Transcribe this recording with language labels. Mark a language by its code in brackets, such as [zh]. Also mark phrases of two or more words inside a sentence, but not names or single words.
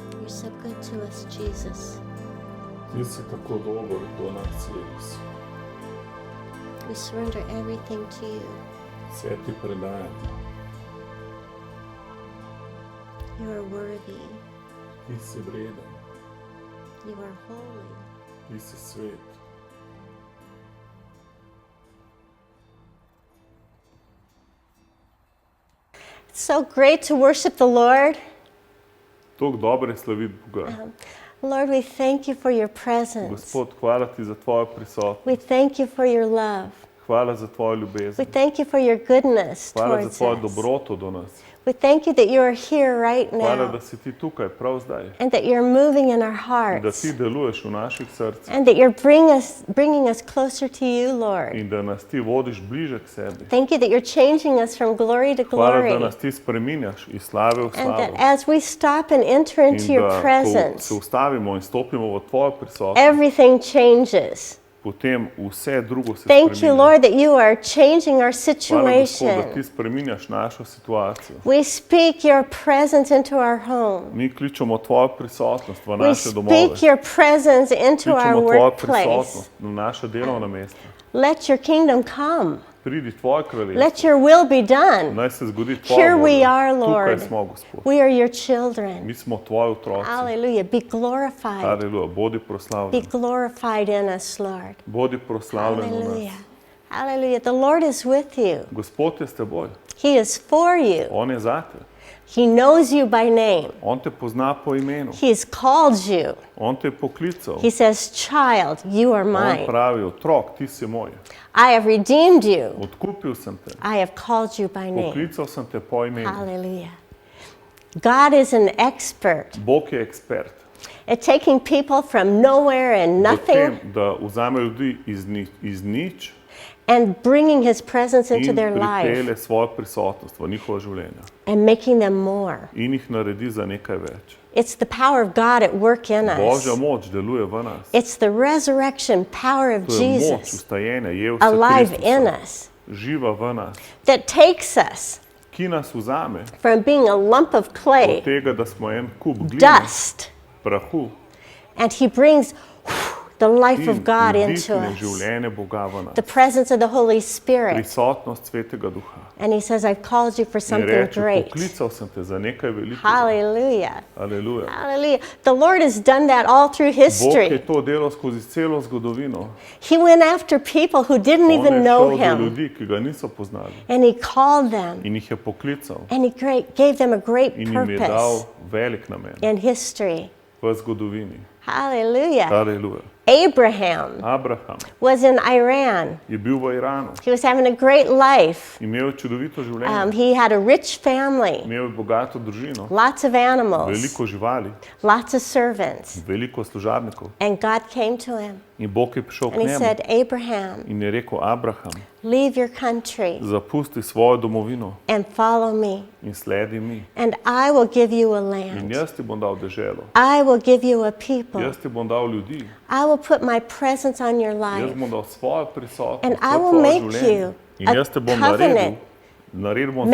[en] so good to us, Jesus. [sl] Ti si tako dober do nas, Jezus. [en] We surrender everything to you. [sl] Vse ti predajam. [en] You are worthy. [sl] Ti si vreden, [en] You are holy. [sl] ti si svet. [en] It's so great to worship the Lord. [sl] Tako dobro je slaviti Boga. [en] Lord, we thank you for your presence. [sl] Gospod, hvala ti za tvojo prisotnost. [en] We thank you for your love. [sl] Hvala za tvojo [en] We [sl] ljubezen. [en] thank you for your goodness [sl] Hvala za [en] towards [sl] tvojo [en] us. [sl] dobroto do nas. [en] We thank you that you are here right [sl] Hvala, [en] now [sl] da si ti tukaj, prav zdaj. [en] and that you're moving in our [sl] In da [en] hearts [sl] ti deluješ v naših srcih. [en] and that you're bringing us closer to you, Lord. [sl] In da nas ti vodiš bliže k sebi. [en] Thank you that you're changing us from glory to [sl] Hvala, da [en] glory [sl] nas ti spreminjaš iz slave v [en] and that [sl] slavo. [en] as we stop and enter into [sl] In [en] your [sl] da, ko [en] presence, [sl] se ustavimo in stopimo v tvojo prisotnost, [en] everything changes. [sl] potem vse drugo se [en] Thank you, [sl] spreminja. [en] Lord, that you are changing our [sl] Hvala, Gospod, da ti [en] situation. [sl] spreminjaš našo situacijo. [en] We speak your presence into our home. [sl] Mi kličemo tvojo prisotnost v [en] We [sl] naše domove. [en] speak your presence into our [sl] Kličemo tvojo [en] workplace. [sl] prisotnost na naše delovna mesta. [en] Let your kingdom come. [sl] Pridi tvoje kraljestvo. [en] Let your will be done. [sl] Naj se zgodi tvoja [en] Here we [sl] volja. [en] are, [sl] Tukaj [en] Lord. [sl] smo, Gospod. [en] We are your children. [sl] Mi smo tvoji otroci. [en] Hallelujah. Be glorified. [sl] Haleluja. Bodi [en] Be [sl] proslavljen. [en] glorified in us, Lord. [sl] Bodi proslavljen v [en] Hallelujah. [sl] nas. [en] Hallelujah. The Lord is with you. [sl] Gospod je s teboj. [en] He is for you. [sl] On je zate. [en] He knows you by name. [sl] On te pozna po imenu. [en] He has called you. [sl] On te je poklical. [en] He says, child, you are [sl] On [en] mine. [sl] pravi, otrok, ti si moj. [en] I have redeemed you. [sl] Odkupil sem te. [en] I have called you by name. [sl] Poklical sem te po imenu. [en] Hallelujah. God is an expert [sl] Bog je ekspert. [en] at taking people from nowhere and [sl] V [en] nothing [sl] tem, da vzame ljudi iz nič [en] and bringing his presence into [sl] in [en] their life [sl] pripelje svojo prisotnost v njihovo življenje. [en] and making them more. [sl] In jih naredi za nekaj več. [en] It's the power of God at work in [sl] Božja [en] us. [sl] moč deluje v nas. [en] It's the resurrection power of [sl] To je moč Jesus ustajenja Jezusa [en] alive in [sl] Kristusa, [en] us [sl] živa v nas, [en] that takes us [sl] ki nas vzame [en] from being a lump of [sl] od [en] clay, [sl] tega, da smo en kup gline, [en] dust, [sl] prahu, [en] and he brings the life [sl] in [en] of God into [sl] vdihne [en] us, [sl] življenje Boga v [en] the [sl] nas. [en] presence of the Holy Spirit. [sl] Prisotnost Svetega Duha. [en] And he says, I've called you for [sl] In [en] something [sl] reče, [en] great. [sl] poklical sem te za nekaj velikega. [en] Hallelujah. [sl] Aleluja. [en] Hallelujah. The Lord has done that all through [sl] Bog je [en] history. [sl] to delal skozi celo zgodovino. [en] He went after people who didn't [sl] On [en] even [sl] je [en] know [sl] šel do [en] him. [sl] ljudi, ki ga niso poznali. [en] And he called them. [sl] In jih je poklical. [en] And he gave them a great [sl] In jim je dal [en] purpose [sl] velik namen [en] in history. [sl] v zgodovini. [en] Hallelujah. [sl] Aleluja. Abraham Abraham [en] was in Iran. [sl] je bil v Iranu. [en] He was having a great life. [sl] Imel je čudovito življenje. [en] He had a rich family, [sl] Imel je bogato družino. [en] lots of animals, [sl] Veliko živali. [en] lots of servants. [sl] Veliko služabnikov. [en] And God came to him [sl] In Bog je prišel k [en] and he [sl] njemu. [en] said, Abraham, [sl] In je rekel, Abraham, [en] leave your country [sl] zapusti svojo domovino [en] and follow me, [sl] in sledi mi. [en] and I will give you a [sl] In [en] land. [sl] jaz ti bom dal deželo. [en] I will give you a people. [sl] Jaz ti bom dal ljudi. [en] I will put my presence on your [sl] Jaz [en] life. [sl] bom dal svojo prisotnost [en] And [sl] v [en] I will [sl] tvoje [en] make [sl] življenje. [en] you [sl] In [en] a [sl] jaz te bom [en] covenant, [sl] naredil bom